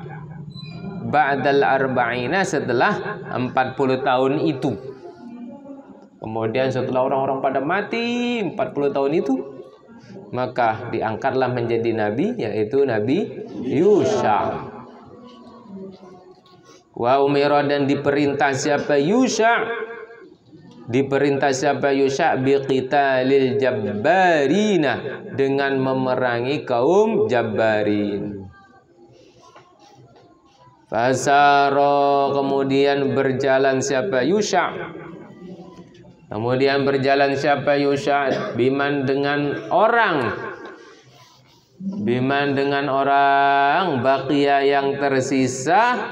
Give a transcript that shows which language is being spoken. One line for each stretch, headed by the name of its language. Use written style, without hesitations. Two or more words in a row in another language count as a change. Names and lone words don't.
Arabic: Ba'dal arba'ina,
Indonesian: setelah 40 tahun itu. Kemudian setelah orang-orang pada mati 40 tahun itu, maka diangkatlah menjadi nabi, yaitu Nabi Yusha'.
Arabic: Wa umira
Indonesian: dan diperintah siapa? Yusha'. Diperintah siapa? Yusha'
Arabic: biqitalil jabbarina,
Indonesian: dengan memerangi kaum Jabbarin. Fasara, kemudian berjalan siapa? Yusha'. Kemudian berjalan siapa? Yusha'. Biman dengan orang. Biman dengan orang. Baqiya yang tersisa.